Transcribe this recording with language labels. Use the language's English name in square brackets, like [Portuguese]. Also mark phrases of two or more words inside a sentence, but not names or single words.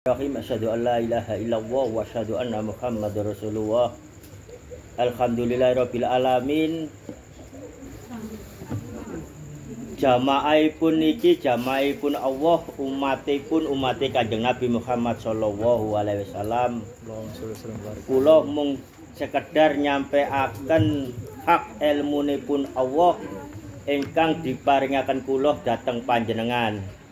[Arabic] رحيم أشهد أن لا إله إلا الله وأشهد أن محمدا رسول الله. الحمد لله رب العالمين. [Javanese] Jamaahipun niki jamaahipun Allah, umatipun umate Kanjeng Nabi Muhammad [Arabic] صلى الله عليه وسلم. [Javanese] Kula mung sekedar nyampeaken hak ilmunipun Allah ingkang diparingaken kula dhateng panjenengan.